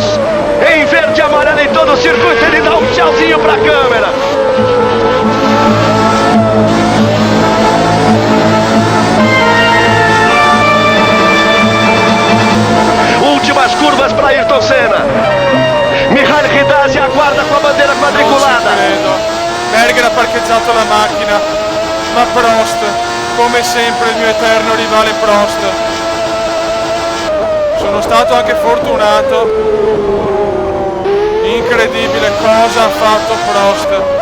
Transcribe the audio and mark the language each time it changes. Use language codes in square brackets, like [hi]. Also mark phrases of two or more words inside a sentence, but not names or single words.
[pt] Em verde e amarelo em todo o circuito. Ele dá um tchauzinho pra câmera. Últimas curvas para Ayrton Senna. Mihail Ridazzi aguarda com a bandeira quadriculada. [it] Berger ha parcheggiato la macchina, ma Prost, come sempre il mio eterno rivale Prost. Sono stato anche fortunato. Incredibile cosa ha fatto Prost.